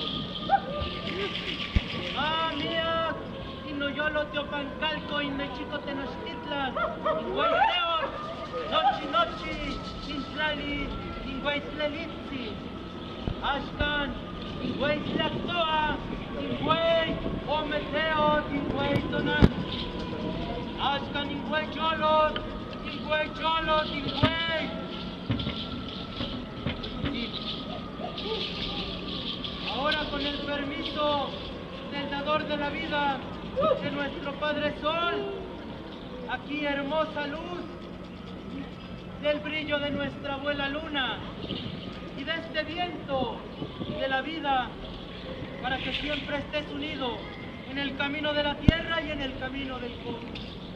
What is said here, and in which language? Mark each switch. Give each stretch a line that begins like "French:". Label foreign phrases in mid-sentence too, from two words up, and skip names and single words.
Nahuatl languages: Miak, Inoyolo, Teopancalco, Inechico, Tenochtitlan, Inguayteos, Nochi, Intlali, Inguaytlelitzi, Ashkan, Inguaytlactoa, Inguay, Ometeos, Inguaytonan, Ashkan, Inguaycholos, Inguay.
Spanish: Ahora, con el permiso del dador de la vida, de nuestro Padre Sol, aquí hermosa luz del brillo de nuestra abuela Luna y de este viento de la vida, para que siempre estés unido en el camino de la tierra y en el camino del cosmos.